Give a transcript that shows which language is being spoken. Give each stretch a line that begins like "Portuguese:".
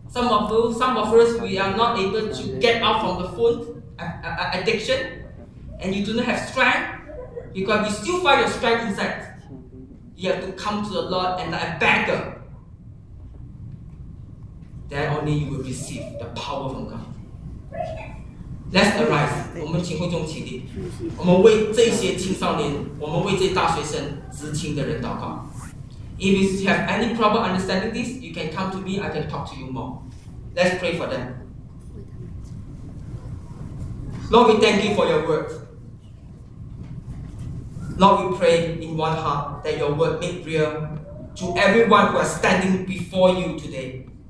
English: Some of us, we are not able to get out from the phone addiction, and you do not have strength, because you still find your strength inside. You have to come to the Lord and like a beggar. Then only you will receive the power from God. Let's arise.
Chinese: 我们请会众起立。我们为这些青少年，我们为这些大学生、职青的人祷告。
English: If you have any problem understanding this, you can come to me. I can talk to you more. Let's pray for them. Lord, we thank you for your word. Lord, we pray in one heart that your word make real to everyone who are standing before you today.